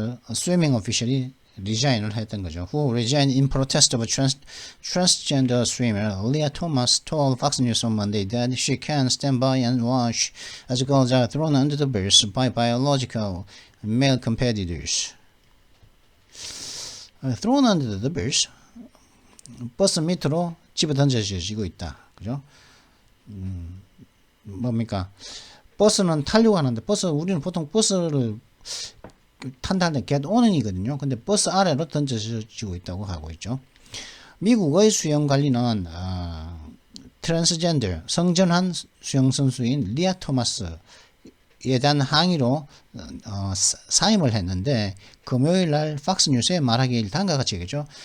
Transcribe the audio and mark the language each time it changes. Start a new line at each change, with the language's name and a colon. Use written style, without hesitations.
English: swimming official
Korean: 이 resign을 했던 거죠.
English: Who resigned in protest of a transgender swimmer, Leah Thomas told Fox News on Monday that she can't stand by and watch as girls are thrown under the bus by biological male competitors. Thrown under the bus,
Korean: 버스 밑으로 집어 던져지고 있다. 그죠? 뭡니까? 버스는 타려고 하는데 우리는 보통 버스를 탄다는데
English: get on
Korean: 이거든요. 근데 버스 아래로 던져지고 있다고 하고 있죠. 미국의 수영 관리는 트랜스젠더 성전환 수영 선수인 리아 토마스에 대한 항의로 사임을 했는데 금요일 날 팍스뉴스에 말하길 다음과 같이 얘기죠.